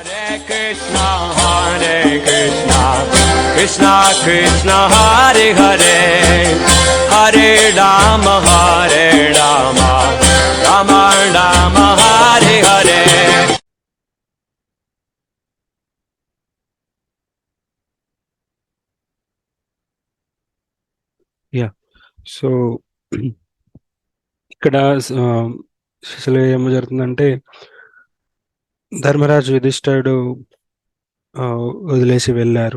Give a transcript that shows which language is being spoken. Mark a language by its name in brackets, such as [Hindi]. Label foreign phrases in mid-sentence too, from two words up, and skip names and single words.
[Sanskrit] Krishna, Hare Krishna, Krishna Krishna, Hare Hare, Hare Rama, Rama Rama, Hare Hare. [Telugu] యా సో ఇక్కడ అసలు ఏమో జరుగుతుందంటే ధర్మరాజు యుధిష్ఠిరుడు ఆ, వదిలేసి వెళ్ళారు.